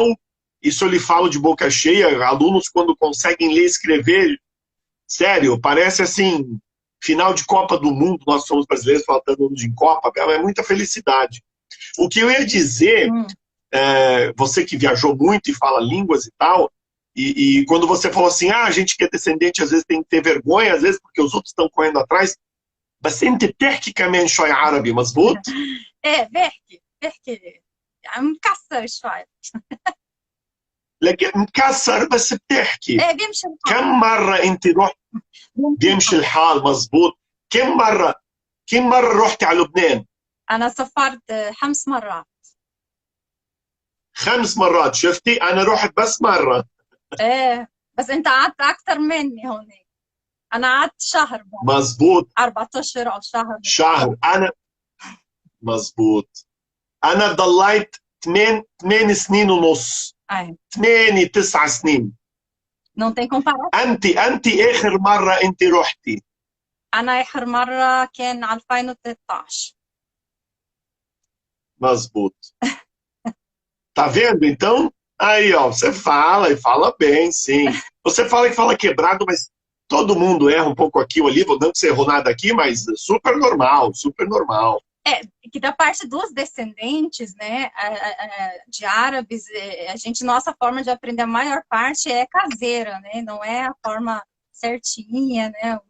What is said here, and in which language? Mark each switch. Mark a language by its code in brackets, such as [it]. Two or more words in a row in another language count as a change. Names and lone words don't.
[pt] Isso eu lhe falo de boca cheia. Alunos, quando conseguem ler e escrever, sério, parece assim, final de Copa do Mundo. Nós somos brasileiros falando de Copa, é muita felicidade. O que eu ia dizer, você que viajou muito e fala línguas e tal, e quando você falou assim, a gente que é descendente às vezes tem que ter vergonha, às vezes porque os outros estão correndo atrás. [ar] بس انت بتحكي كمان شوي عربي مزبوط؟ بحكي مكسر شوي لكن مكسر بس بتحكي. بيمشي الحال. كم مرة انت رحت؟ بيمشي الحال مزبوط. كم مرة رحتي على لبنان؟ أنا سافرت 5 مرات. 5 مرات، شفتي؟ أنا رحت بس مرة. بس أنت قعدت أكثر مني هونيك. أنا قعدت شهر بقى. مزبوط. 4 أشهر أو شهر. شهر. أنا مزبوط. أنا ضليت 8 سنين ونص. 8 9 سنين. [pt] Não tem comparação. [ar] أنت آخر مرة أنت رحتي. أنا آخر مرة كان 2013. مزبوط. [pt] Tá vendo? Então, aí, ó, você fala e fala bem, sim. Você fala que fala quebrado, mas todo mundo erra um pouco aqui ou ali, não que você errou nada aqui, mas super normal, super normal. Que da parte dos descendentes, né, de árabes, nossa forma de aprender, a maior parte é caseira, né, não é a forma certinha, né, o